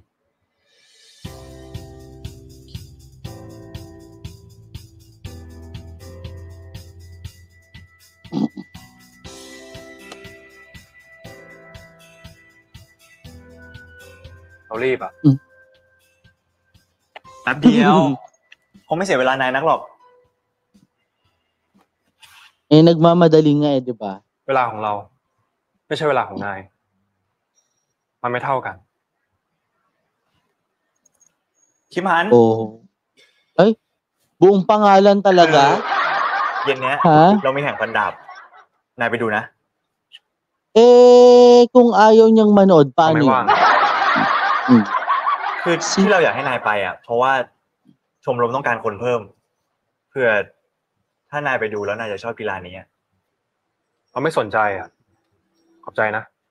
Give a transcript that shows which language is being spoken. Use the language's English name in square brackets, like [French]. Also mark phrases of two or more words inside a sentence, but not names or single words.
[Thai] เรารีบอ่ะ แป๊บเดียว คงไม่เสียเวลานายนักหรอก [Filipino] Eh, nagmamadali nga eh, di ba? [Thai] เวลาของเรา ไม่ใช่เวลาของนาย มันไม่เท่ากัน คิมฮัน Oh. [Filipino] Ay, buong pangalan talaga? [Thai] เย็นเนี้ย ฮะ เรามีแข่งฟันดาบ นายไปดูนะ [Filipino] Eh, kung ayaw niyang manood, [Thai] เขา [Filipino] paano [Thai] ไม่ [Filipino] yun? [Thai] ว่าง Hmm. คือที่เราอยากให้นายไปอ่ะ เพราะว่าชมรมต้องการคนเพิ่ม เพื่อถ้านายไปดูแล้วนายจะชอบกีฬานี้เขาไม่สนใจอ่ะ ขอบใจนะ